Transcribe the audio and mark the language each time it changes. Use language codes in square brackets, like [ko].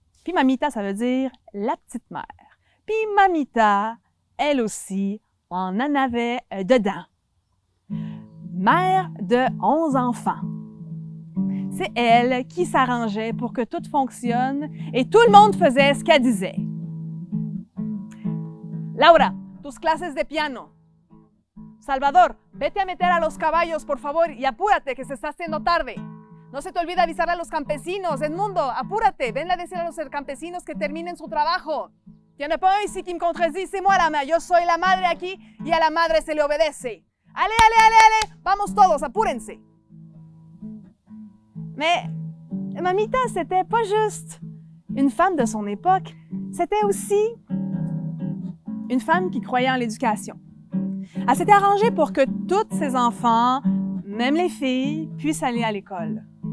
[fr] Puis Mamita, ça veut dire la petite mère. Puis Mamita, elle aussi, on en avait dedans. Mère de 11 enfants. C'est elle qui s'arrangeait pour que tout fonctionne et tout le monde faisait ce qu'elle disait. [es] Laura, tus clases de piano. Salvador, vete a meter a los caballos, por favor, y apúrate, que se está haciendo tarde. No se te olvide avisar a los campesinos. Edmundo, apúrate, venle a decir a los campesinos que terminen su trabajo. [fr] Il n'y en a pas un ici qui me contredit, c'est moi la mère. [es] Yo soy la madre aquí, y a la madre se le obedece. [fr] Allez, allez, allez, allez, [es] vamos todos, apúrense. [fr] Mais Mamita, c'était pas juste une femme de son époque, c'était aussi une femme qui croyait en l'éducation. Elle s'était arrangée pour que tous ses enfants, même les filles, puissent aller à l'école.